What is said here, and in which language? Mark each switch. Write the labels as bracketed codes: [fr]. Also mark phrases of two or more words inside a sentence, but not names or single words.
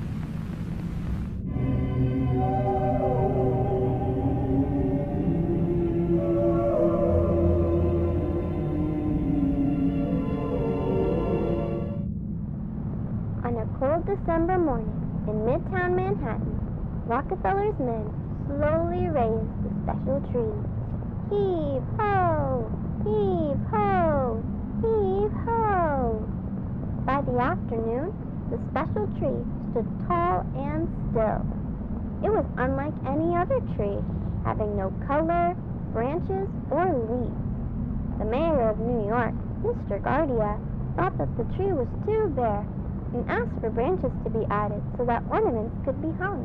[en] On a cold December morning in Midtown Manhattan, Rockefeller's men slowly raised the special tree. Heave ho! Heave ho! Heave ho! By the afternoon, the special tree stood tall and still. It was unlike any other tree, having no color, branches, or leaves. The mayor of New York, Mr. Guardia, thought that the tree was too bare and asked for branches to be added so that ornaments could be hung.